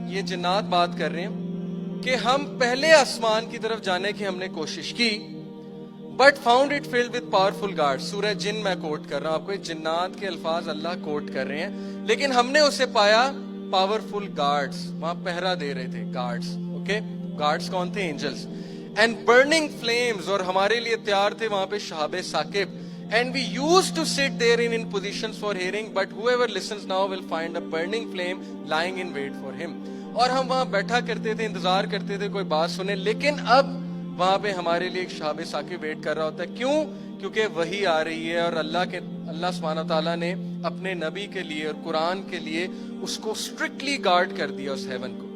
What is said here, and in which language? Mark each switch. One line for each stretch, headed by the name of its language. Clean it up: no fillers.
Urdu: یہ جنات بات کر رہے ہیں کہ ہم پہلے آسمان کی طرف جانے کی ہم نے کوشش کی,
English: But found it filled with powerful guard.
Urdu: سورہ جن میں کوٹ کر رہا ہوں آپ کو, جنات کے الفاظ اللہ کوٹ کر رہے ہیں, لیکن ہم نے اسے پایا پاورفل گارڈز, وہاں پہرا دے رہے تھے گارڈز. اوکے, گارڈز کون تھے, اینجلز.
English: and burning flames,
Urdu: اور ہمارے لیے تیار تھے وہاں پہ شہاب Saqib.
English: And we used to sit there in positions for hearing, but whoever listens now will find a burning flame lying in wait for him.
Urdu: اور ہم وہاں بیٹھا کرتے تھے, انتظار کرتے تھے کوئی بات سنے, لیکن اب وہاں پہ ہمارے لیے ایک شہاب ثاقب ویٹ کر رہا ہوتا ہے. کیوں, کیونکہ وہی آ رہی ہے, اور اللہ سبحانہ تعالیٰ نے اپنے نبی کے لیے اور قرآن کے لیے اس کو اسٹرکٹلی گارڈ کر دیا, اس ہیون کو.